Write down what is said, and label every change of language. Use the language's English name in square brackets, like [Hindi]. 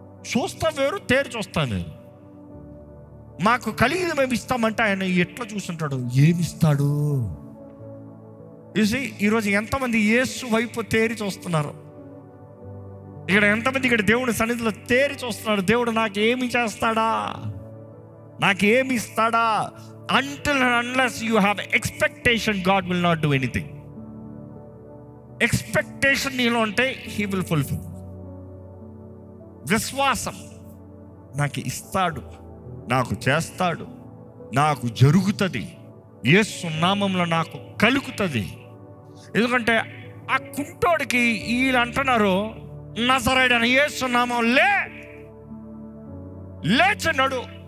[Telugu] చూస్తా వేరు, తేరి చూస్తా వేరు. మాకు కలిగింది మేము ఇస్తామంటే ఆయన ఎట్లా చూస్తుంటాడు? ఏమిస్తాడు? చూసి ఈరోజు ఎంతమంది యేసు వైపు తేరి చూస్తున్నారు? ఇక్కడ ఎంతమంది ఇక్కడ దేవుడి సన్నిధిలో తేరి చూస్తున్నారు? దేవుడు నాకేమి చేస్తాడా, నాకేమి ఇస్తాడా? [English] Until and unless you have expectation, God will not do anything. Expectation [Telugu] నీలో ఉంటే [English] He will fulfill. [Telugu] విశ్వాసం, నాకు ఇస్తాడు, నాకు చేస్తాడు, నాకు జరుగుతుంది, యేసు నామంలో నాకు కలుగుతుంది. ఎందుకంటే ఆ కుంటోడికి వీళ్ళు అంటున్నారు, నజరేయుడైన యేసు నామం లేచినడు.